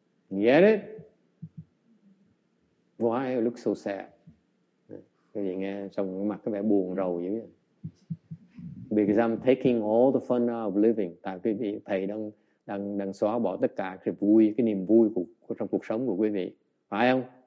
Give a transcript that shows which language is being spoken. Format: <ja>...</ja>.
<en>Get it? Why you look so sad?</en> <vi>Cái gì nghe xong cái mặt có vẻ buồn rầu dữ vậy.</vi> <en>Because I'm taking all the fun out of living.</en> <vi>Tại quý vị, thầy đang xóa bỏ tất cả cái vui, cái niềm vui của trong cuộc sống của quý vị, phải không?</vi>